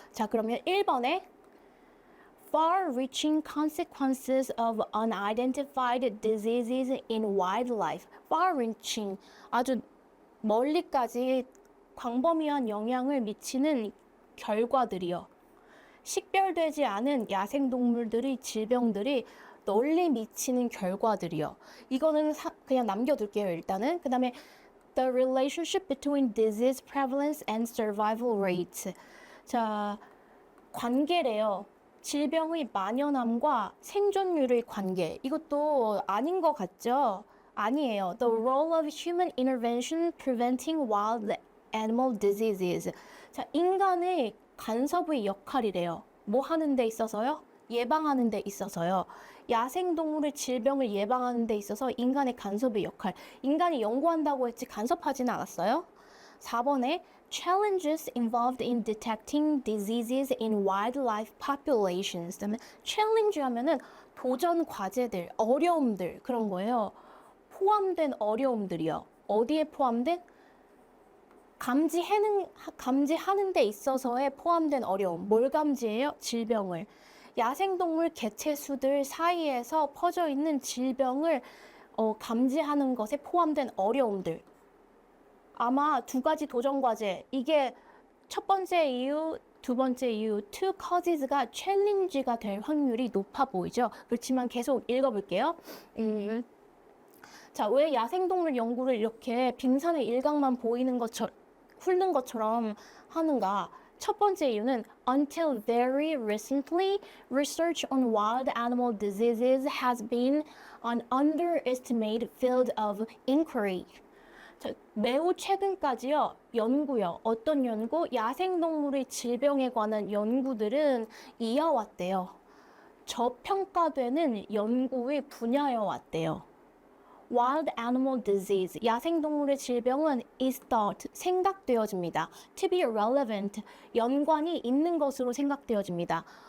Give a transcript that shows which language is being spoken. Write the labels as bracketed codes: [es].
[ko] 자, 그러면 1번에 [en] far-reaching consequences of unidentified diseases in wildlife. [ko] far-reaching, 아주 멀리까지 광범위한 영향을 미치는 결과들이요. 식별되지 않은 야생동물들의 질병들이 널리 미치는 결과들이요. 이거는 그냥 남겨둘게요, 일단은. 그 다음에 [en] the relationship between disease prevalence and survival rate. [ko] 자, 관계래요. 질병의 만연함과 생존율의 관계. 이것도 아닌 것 같죠? 아니에요. [en] The role of human intervention preventing wild animal diseases. [ko] 자, 인간의 간섭의 역할이래요. 뭐 하는 데 있어서요? 예방하는 데 있어서요. 야생동물의 질병을 예방하는 데 있어서 인간의 간섭의 역할. 인간이 연구한다고 했지 간섭하지는 않았어요. 4번에 [en] challenges involved in detecting diseases in wildlife populations. [ko] 그다음에 challenge 하면은 도전 과제들, 어려움들 그런 거예요. 포함된 어려움들이요. 어디에 포함된? 감지하는 데 있어서의 포함된 어려움. 뭘 감지해요? 질병을. 야생동물 개체수들 사이에서 퍼져 있는 질병을 감지하는 것에 포함된 어려움들. 아마 두 가지 도전 과제. 이게 첫 번째 이유, 두 번째 이유, two causes가 challenge가 될 확률이 높아 보이죠? 그렇지만 계속 읽어볼게요. 자, 왜 야생동물 연구를 이렇게 빙산의 일각만 보이는 것처럼 훑는 것처럼 하는가? 첫 번째 이유는 [en] until very recently, research on wild animal diseases has been an underestimated field of inquiry. [ko] 자, 매우 최근까지요, 연구요. 어떤 연구? 야생동물의 질병에 관한 연구들은 이어왔대요. 저평가되는 연구의 분야여왔대요. [en] Wild animal disease, [ko] 야생동물의 질병은 [en] is thought, [ko] 생각되어집니다. [en] To be relevant, [ko] 연관이 있는 것으로 생각되어집니다.